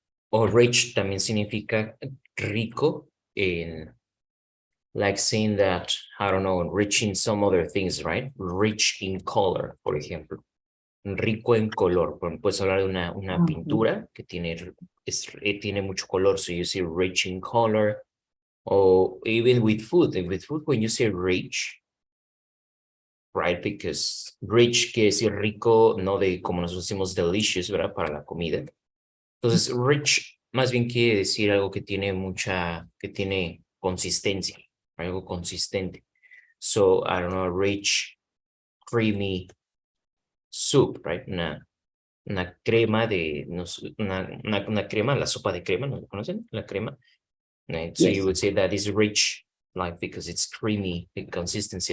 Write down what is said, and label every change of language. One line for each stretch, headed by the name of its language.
Spanish: O rich también significa rico
English: in, like saying that, I don't know, rich in some other things, right? Rich in color,
Spanish: por ejemplo. Rico en color. Puedes hablar de una pintura que tiene mucho color,
English: so you say rich in color. Or even with food. With food, when you say rich, right? Because
Spanish: rich quiere decir rico, no de como nosotros decimos delicious, ¿verdad? Para la comida. Entonces, rich más bien quiere decir algo que tiene que tiene consistencia, algo consistente.
English: So, I don't know, rich, creamy soup, right?
Spanish: Una crema de, no sé, una crema, la sopa de crema, ¿no lo conocen? La crema.
English: Right? So you would say that is rich, like because it's creamy, the consistency.